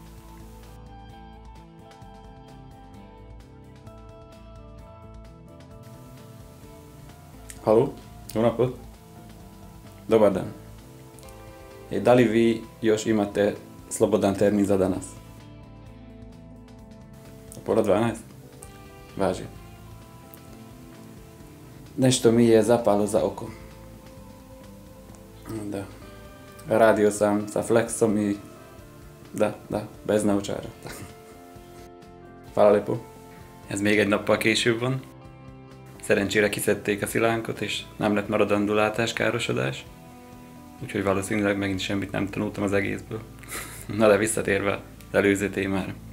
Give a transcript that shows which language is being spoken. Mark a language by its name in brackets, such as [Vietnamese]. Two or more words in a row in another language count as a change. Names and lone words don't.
[Hungarian] Halló, jó napot! [Serbian] Dobar dan. Da li vi još imate slobodan termin za danas? Pola 12? Važi. Nešto mi je zapalo za oko. Da. Radio sam sa Flexom i da, bez naučara. Hvala lepo. [Hungarian] Ez még egy nappal később van. Szerencsére kiszedték a szilánkot, és nem lett maradandó látáskárosodás. Úgyhogy valószínűleg megint semmit nem tanultam az egészből. Na de visszatérve az előző témára.